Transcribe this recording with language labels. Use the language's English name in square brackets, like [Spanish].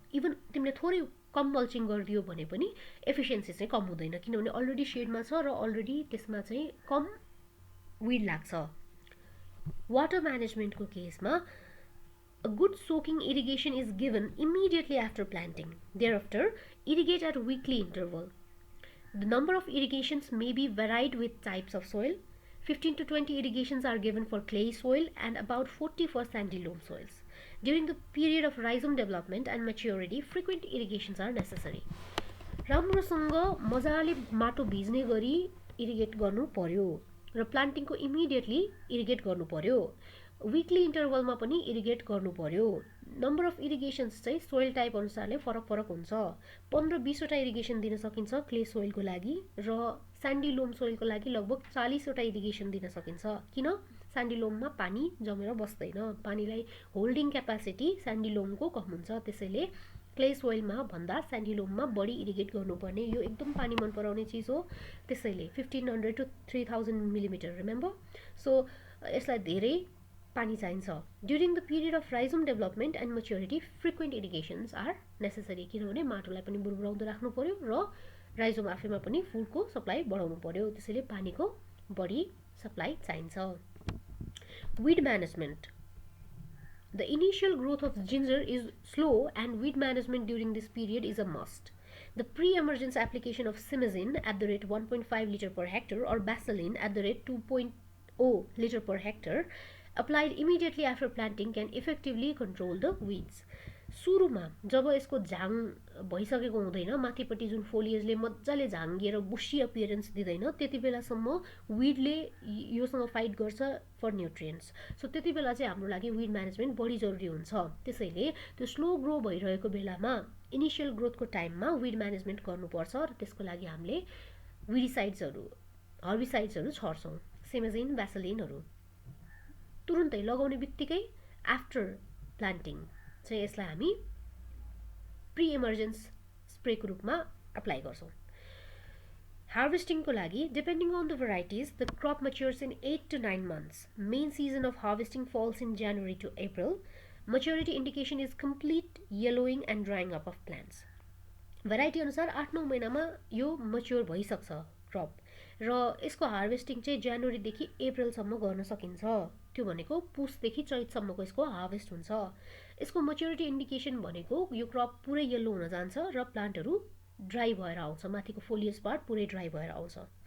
[Nepali] Even तिमीले थोरै कम mulching गरिदियो भने पनि एफिसियन्सी चाहिँ कम हुँदैन, किनभने अलरेडी सेडमा छ र अलरेडी त्यसमा चाहिँ कम विड लाग्छ। वाटर म्यानेजमेन्टको केसमा [English] a good soaking irrigation is given immediately after planting. Thereafter, irrigate at weekly interval. The number of irrigations may be varied with types of soil. 15 to 20 irrigations are given for clay soil and about 40 for sandy loam soils. During the period of rhizome development and maturity, frequent irrigations are necessary. [Nepali] राम्रोसँग मजाले माटो भिज्ने गरी irrigate गर्नु पर्यो र प्लान्टिङको immediately irrigate गर्नु पर्यो। विकली इन्टरभलमा पनि इरिगेट गर्नु पर्यो। नम्बर अफ इरिगेसन्स चाहिँ सोइल टाइप अनुसारले फरक फरक हुन्छ। 15-20वटा इरिगेसन दिन सकिन्छ क्ले सोइलको लागि, र स्यान्डी लोम सोइलको लागि लगभग 40वटा इरिगेसन दिन सकिन्छ। किन? स्यान्डी लोममा पानी जमेर बस्दैन, पानीलाई होल्डिङ क्यापासिटी स्यान्डी लोमको कम हुन्छ, त्यसैले क्ले सोइलमा भन्दा स्यान्डी लोममा बढी इरिगेट गर्नुपर्ने। यो एकदम पानी मन पराउने चिज हो, त्यसैले 1500 to 3000 मिलिमिटर, रिमेम्बर। सो यसलाई धेरै पानी चाहिन्छ। [English] during the period of rhizome development and maturity frequent irrigations are necessary, [Nepali] किनभने माटोलाई पनि बुरबुराउँदो राख्नु पर्यो र राइजोम आफैमा पनि फुडको सप्लाई बढाउनु पर्यो, त्यसैले पानीको बढी सप्लाई चाहिन्छ। Weed management. [English] The initial growth of ginger is slow and weed management during this period is a must. The pre-emergence application of simazine at the rate 1.5 liter per hectare or baseline at the rate 2.0 liter per hectare applied immediately after planting can effectively control the weeds. [Nepali] सुरुमा जब यसको झाङ भइसकेको हुँदैन, माथिपट्टि जुन फोलिएजले मजाले झाङ्गिएर बुशी appearance दिँदैन, त्यति बेलासम्म विडले योसँग फाइट गर्छ फर न्युट्रिएन्ट्स। सो त्यति बेला चाहिँ हाम्रो लागि विड म्यानेजमेन्ट बढी जरुरी हुन्छ। त्यसैले त्यो स्लो ग्रो भइरहेको बेलामा इनिसियल ग्रोथको टाइममा विड म्यानेजमेन्ट गर्नुपर्छ, र त्यसको लागि हामीले विडिसाइड्सहरू हर्बिसाइड्सहरू छर्छौँ, सेमेजिन, भ्यासलिनहरू। तुरुन्तै लगाउने बित्तिकै आफ्टर प्लान्टिङ चाहिँ यसलाई हामी प्री इमर्जेन्स स्प्रेको रूपमा अप्लाई गर्छौँ। हार्भेस्टिङको लागि [English] Depending on the varieties the crop matures in 8 to 9 months. Main season of harvesting falls in January to April. Maturity indication is complete yellowing and drying up of plants. [Nepali] Variety अनुसार 8-9 महिनामा यो mature भइसक्छ crop, र यसको harvesting चाहिँ जनवरीदेखि अप्रिलसम्म गर्न सकिन्छ। त्यो भनेको पुसदेखि चैतसम्मको यसको हार्भेस्ट हुन्छ। यसको मच्योरिटी इन्डिकेसन भनेको यो क्रप पुरै येल्लो हुन जान्छ र प्लान्टहरू ड्राई भएर आउँछ, माथिको फोलियस पार्ट पुरै ड्राई भएर आउँछ।